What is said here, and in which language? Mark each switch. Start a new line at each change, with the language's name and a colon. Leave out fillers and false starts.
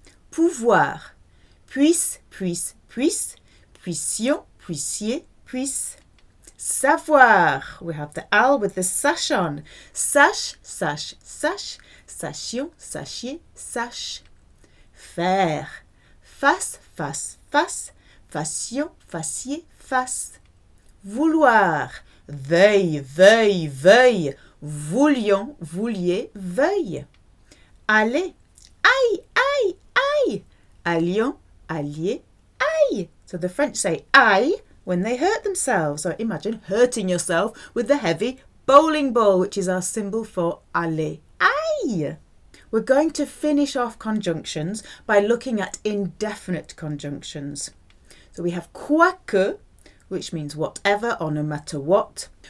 French: Pouvoir, puisse, puisse, puisse, puissions, puissiez, puisse.
English: Savoir, we have the al with the sash on.
French: Sache, sache, sache, sachions, sachiez, sache. Faire, face, face, face, fassions, fassiez, face. Vouloir, veuille, veuille, veuille, voulions, vouliez, veuille. Aller, aïe, aïe, aïe, allions, alliez, aïe.
English: So the French say aïe when they hurt themselves. So imagine hurting yourself with the heavy bowling ball, which is our symbol for aller. Aïe! We're going to finish off conjunctions by looking at indefinite conjunctions. So we have quoique, which means whatever or no matter what.